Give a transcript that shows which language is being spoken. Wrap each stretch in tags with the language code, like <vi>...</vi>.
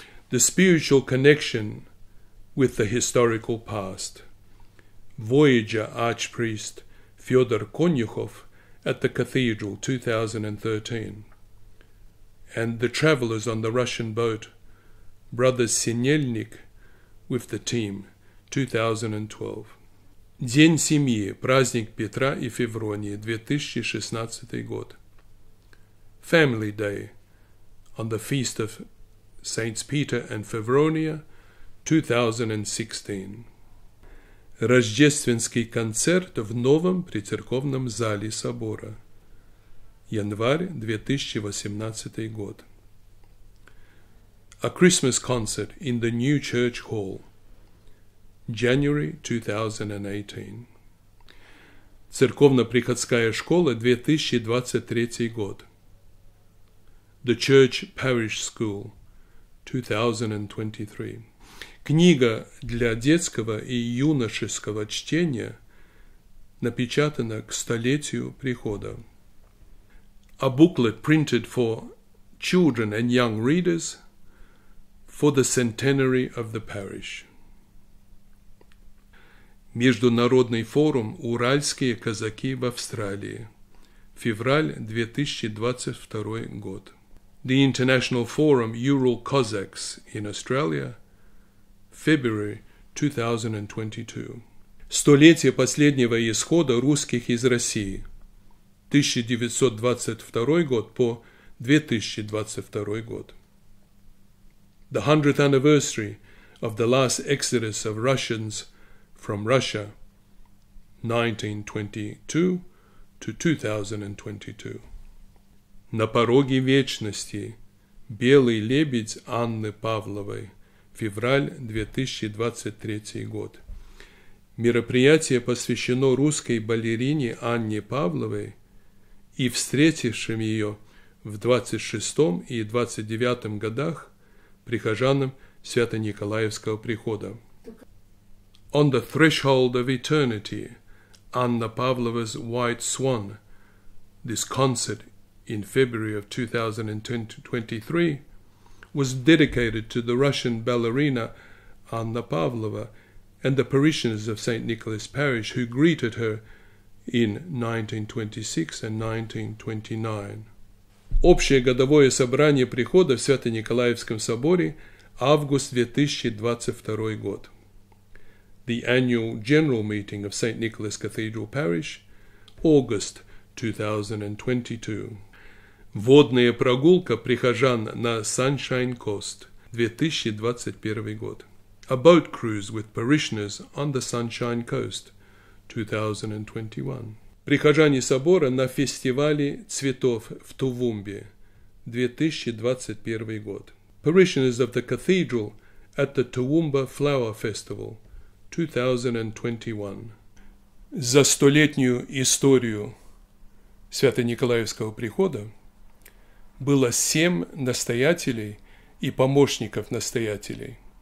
<en>The spiritual connection with the historical past. Voyager Archpriest Fyodor Konyukhov at the Cathedral, 2013. And the travelers on the Russian boat, Brothers Sinelnik with the team, 2012.</en> <ru>День семьи, праздник Петра и Февронии, 2016 год.</ru> <en>Family Day, on the feast of Saints Peter and Fevronia, 2016.</en> <ru>Рождественский концерт в новом прицерковном зале собора. Январь 2018 год.</ru> <en>A Christmas concert in the new church hall. January 2018.</en> <ru>Церковно-приходская школа, 2023 год.</ru> <en>The Church Parish School, 2023.</en> <ru>Книга для детского и юношеского чтения напечатана к столетию прихода.</ru> <en>A booklet printed for children and young readers for the centenary of the parish.</en> <ru>Международный форум «Уральские казаки в Австралии». Февраль 2022 год.</ru> <en>the International Forum Ural Cossacks in Australia, February 2022.</en> <ru>Столетие последнего исхода русских из России, 1922 год по 2022 год.</ru> <en>The 100th anniversary of the last exodus of Russians from Russia, 1922 to 2022.</en> <ru>На пороге вечности. Белый лебедь Анны Павловой. Февраль 2023 год. Мероприятие посвящено русской балерине Анне Павловой и встретившим ее в 26 и 29 годах прихожанам Свято-Николаевского прихода.</ru> <en>On the threshold of eternity, Anna Pavlova's White Swan, this concert in February of 2023 was dedicated to the Russian ballerina Anna Pavlova and the parishioners of St. Nicholas Parish who greeted her in 1926 and 1929.</en> <ru>Общее годовое собрание прихода в Свято-Николаевском соборе, август 2022 год.</ru> <en>The annual general meeting of St. Nicholas Cathedral Parish, August 2022.</en> <ru>Водная прогулка прихожан на Sunshine Coast, 2021 год.</ru> <en>A boat cruise with parishioners on the Sunshine Coast, 2021.</en> <ru>Прихожане собора на фестивале цветов в Тувумбе, 2021 год.</ru> <en>Parishioners of the cathedral at the Toowoomba Flower Festival, 2021.</en> <ru>За столетнюю историю Свято-Николаевского прихода было 7 настоятелей и помощников настоятелей.</ru>